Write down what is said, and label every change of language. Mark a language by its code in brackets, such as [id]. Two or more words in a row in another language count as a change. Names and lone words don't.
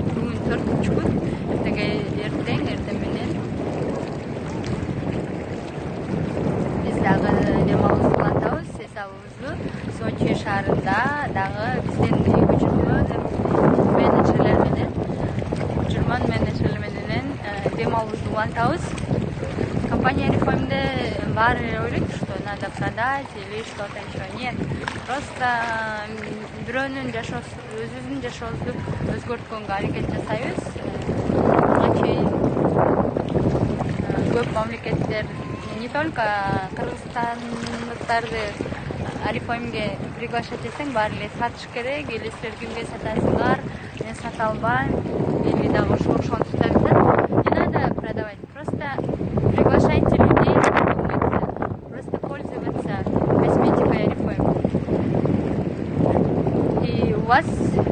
[ky] Бүгүн 4-күн, эртең менен биз дагы дем алуубузду улантабыз. Эсабыбызды Сочи шаарында дагы биздин учурман менеджерлер менен дем алуубузду улантабыз. Компания Refome баары ойлойт, [ru] что надо продать или что-то еще. Нет, просто [ky] бирөөнүн өзүбүздүн жашообузду өзгөрткөнгө аракет жасайбыз. Ага чейин көп мамлекеттер, [ru] не только [ky] кыргызстандыктарды Refomеге приглашать этсең, баары эле сатыш керек, или силер кимге сатасыңар, мен сата албайм, или дагы ошону сатат. [ru] Не надо продавать, просто приглашайте людей, просто пользоваться косметикой Refome. И у вас